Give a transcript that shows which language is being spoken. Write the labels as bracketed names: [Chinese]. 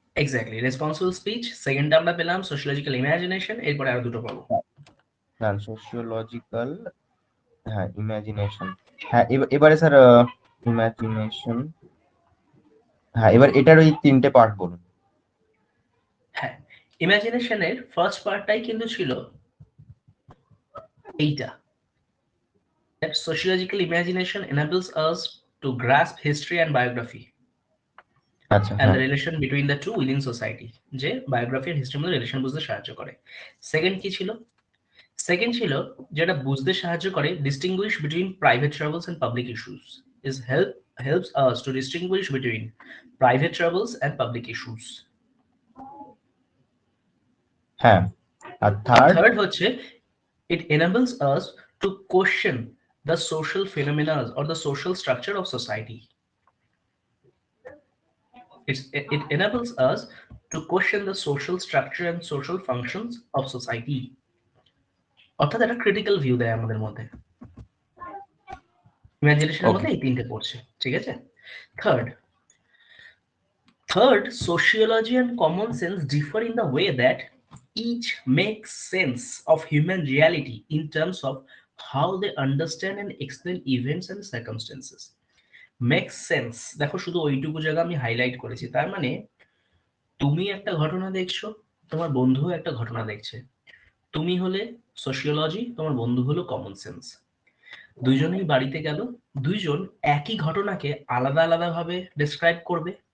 [Bangla] Exactly, responsible speech, সেকেন্ডটা আমরা পেলাম sociological imagination, এরপরে আরো দুটো পাবো। হ্যাঁ সোশিওলজিক্যাল, হ্যাঁ ইমাজিনেশন। হ্যাঁ এবারে স্যার ইমাজিনেশন, হ্যাঁ এবার এটার ওই 3টে পার্ট বলুন। [English] হ্যাঁ, [Bangla] ইমাজিনেশনের ফার্স্ট পার্টটাই কিন্তু ছিল এইটা, [English] that sociological imagination enables us to grasp history and biography [Bangla] আচ্ছা [English] and the [Bangla] হ্যাঁ। [English] relation between the two within society, [Bangla] যে বায়োগ্রাফি আর হিস্ট্রির মধ্যে রিলেশন বুঝতে সাহায্য করে। সেকেন্ড কি ছিল? সেকেন্ড ছিল যেটা বুঝতে সাহায্য করে [English] distinguish between private troubles and public issues, is helps us to distinguish between private troubles and public issues. [Bangla] হ্যাঁ আর আর থার্ড? থার্ড হচ্ছে [English] it enables us to question the social phenomena or the social structure of society. It enables us to question the social structure and social functions of society. [Bangla] অর্থাৎ একটা critical view দেয় আমাদের মধ্যে। ইমাজিনেশনের ওকে। মধ্যে এই তিনটে পড়ছে, ঠিক আছে? [English] Third, sociology and common sense differ in the way that each makes sense of human reality in terms of how they understand and explain events and circumstances. Makes sense, [Bangla] দেখো শুধু ওইটুকু জায়গা আমি হাইলাইট করেছি। তার মানে তুমি একটা ঘটনা দেখছো, তোমার বন্ধু একটা ঘটনা দেখছে, তুমি হলে সোশিওলজি, তোমার বন্ধু হলো কমন সেন্স। দুইজনেই বাড়িতে গেল, দুইজন একই ঘটনাকে আলাদা আলাদা ভাবে ডেসক্রাইব করবে।